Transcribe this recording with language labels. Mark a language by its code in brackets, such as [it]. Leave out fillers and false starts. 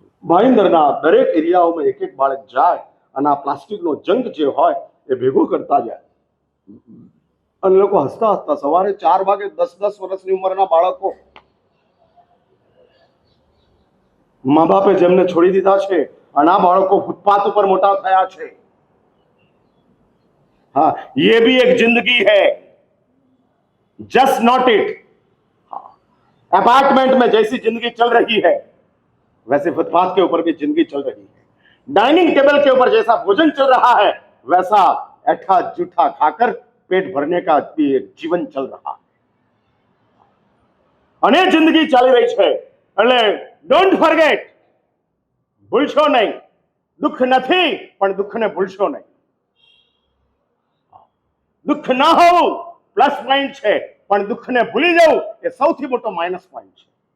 [gu] ભાઈંદરના દરેક એરિયાઓમાં એક એક બાળક જાય અને આ પ્લાસ્ટિકનો જંક જે હોય એ ભેગો કરતા જાય. અને લોકો હસતા હસતા સવારે 4 વાગે 10-10 વર્ષની ઉંમરના બાળકો, મા બાપે જેમને છોડી દીધા છે અને આ બાળકો ફૂટપાથ ઉપર મોટા થયા છે. [hi] हाँ, ये भी एक जिंदगी है, [en] Just not it. [hi] अपार्टमेंट में जैसी जिंदगी चल रही है वैसे फुटपाथ के ऊपर भी जिंदगी चल रही है. डाइनिंग टेबल के ऊपर जैसा भोजन चल रहा है वैसा ऐठा जूठा खाकर पेट भरने का भी एक जीवन चल रहा है. [gu] અને જિંદગી ચાલી રહી છે એટલે [en] don't forget, [gu] ભૂલશો નહીં. દુઃખ નથી પણ દુઃખને ભૂલશો નહીં. દુઃખ ના હોવું પ્લસ પોઈન્ટ છે, પણ દુઃખને ભૂલી જવું એ સૌથી મોટો માઇનસ પોઈન્ટ છે.